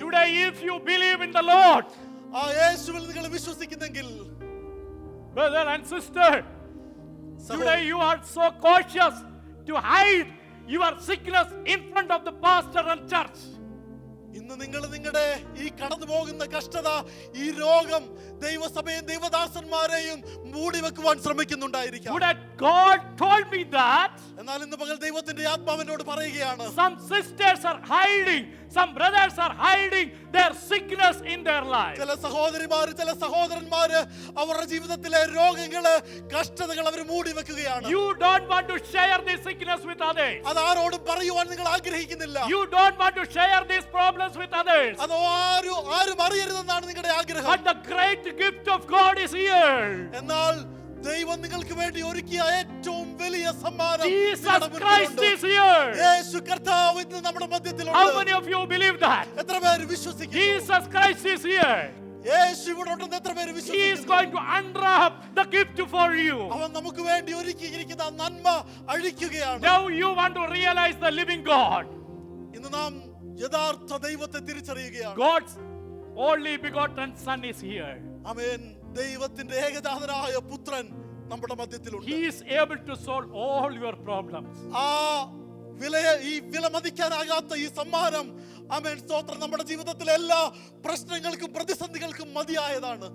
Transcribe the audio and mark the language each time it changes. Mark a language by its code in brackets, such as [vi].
[en] Today if you believe in the Lord, [ml] ആ യേശുവിൽ നിങ്ങൾ വിശ്വസിക്കുന്നെങ്കിൽ, [en] brother and sister, today you are so cautious to hide your sickness in front of the pastor and church. [ml] ഇന്ന് നിങ്ങൾ നിങ്ങളുടെ ഈ കടന്നു പോകുന്ന കഷ്ടത, ഈ രോഗം ദൈവസഭയും ദൈവദാസന്മാരെയും മൂടി വെക്കുവാൻ ശ്രമിക്കുന്നുണ്ടായിരിക്കാം. [en] Today God told me that [ml] എന്നാൽ ഇന്ന് പകൽ ദൈവത്തിന്റെ ആത്മാവിനോട് പറയുകയാണ്, [en] some sisters are hiding, some brothers are hiding their sickness in their life. [ml] ചില സഹോദരിമാര്, ചില സഹോദരന്മാര് അവരുടെ ജീവിതത്തിലെ രോഗങ്ങള്, കഷ്ടതകൾ അവർ മൂടി വെക്കുകയാണ്. [en] You don't want to share this sickness with others. [ml] അത് ആരോടും പറയുവാൻ നിങ്ങൾ ആഗ്രഹിക്കുന്നില്ല. [en] You don't want to share these problems with others. [ml] അതോ ആരും അറിയരുതെന്നാണ് നിങ്ങളുടെ ആഗ്രഹം. [en] But the great gift of God is here. [ml] എന്നാൽ ദൈവം നിങ്ങൾക്ക് വേണ്ടി ഒരുക്കിയ ഏറ്റവും വലിയ സമ്മാനം [en] Jesus Christ is here. [ml] യേശു കർത്താവ് ഇന്ന് നമ്മുടെ [en] How [ml] മധ്യത്തിലുണ്ട്. [en] many of you believe that? [ml] എത്ര പേര് വിശ്വസിക്കുന്നു? [en] Jesus Christ is here. [ml] യേശു ഇവിടെ ഉണ്ടെന്ന് എത്ര പേര് [en] He is [ml] വിശ്വസിക്കുന്നു? [en] going to unwrap the gift for you. [ml] അവൻ നമുക്ക് വേണ്ടി ഒരുക്കിയിരിക്കുന്ന ആ നന്മ അഴിക്കുകയാണ്. [en] Now you want to realize the living God. [ml] ഇന്ന് നാം യഥാർത്ഥ ദൈവത്തെ തിരിച്ചറിയുകയാണ്. [en] God's only begotten son is here. [ml] ആമേൻ. ദൈവത്തിന്റെ ഏകജാതനായ പുത്രൻ നമ്മുടെ മധ്യത്തിലുണ്ട്. [en] He is able to solve all your problems. [ml] ആ ഈ വിലമതിക്കാനാകാത്ത ഈ സമ്മാനം, ആമേൻ, സ്തോത്രം, നമ്മുടെ ജീവിതത്തിലെ എല്ലാ പ്രശ്നങ്ങൾക്കും പ്രതിസന്ധികൾക്കും മതിയായതാണ്.